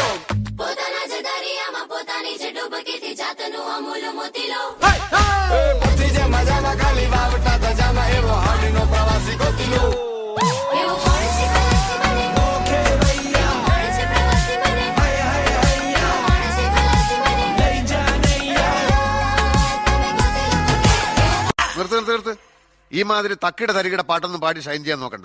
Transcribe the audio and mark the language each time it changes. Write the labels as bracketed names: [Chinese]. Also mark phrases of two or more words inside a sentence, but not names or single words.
[Gujarati] પોતાના જ દરિયામાં પોતાની જ ડૂબકીથી જાતનું અમૂલ મોતીલો મજામાં ખાલી વાવટા ધજામાં એવો હાડીનો પ્રવાસી ગોતીલો એવું કોણ છે ખલાસી મને ઓકે ભૈયા કોણ છે પ્રવાસી મને હાય હાય હૈયા કોણ છે ખલાસી મને લઈ જા નૈયા [Malayalam] നിർത്ത് ഈ മാതിരി തക്കിട തരികിട പാട്ടൊന്നും പാടി ഷൈൻ ചെയ്യാൻ നോക്കണ്ട.